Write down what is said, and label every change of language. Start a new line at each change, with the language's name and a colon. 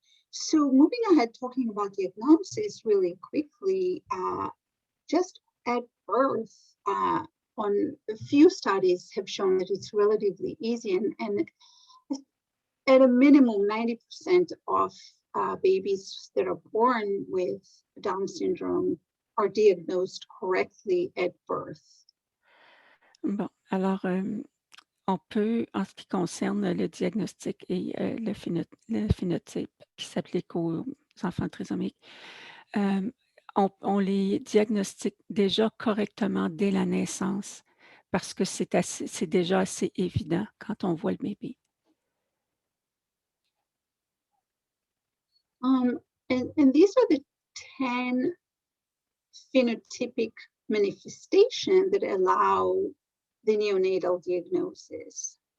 English: So moving ahead, talking about diagnosis really quickly, just at birth, on a few studies have shown that it's relatively easy, and at a minimum, 90% of babies that are born with Down syndrome are diagnosed correctly at birth.
French: Bon, alors, on peut, en ce qui concerne le diagnostic et le phénotype qui s'applique aux enfants trisomiques, on les diagnostique déjà correctement dès la naissance parce que c'est déjà assez évident quand on voit le bébé.
English: And these are the 10 phenotypic manifestations that allow the neonatal diagnosis.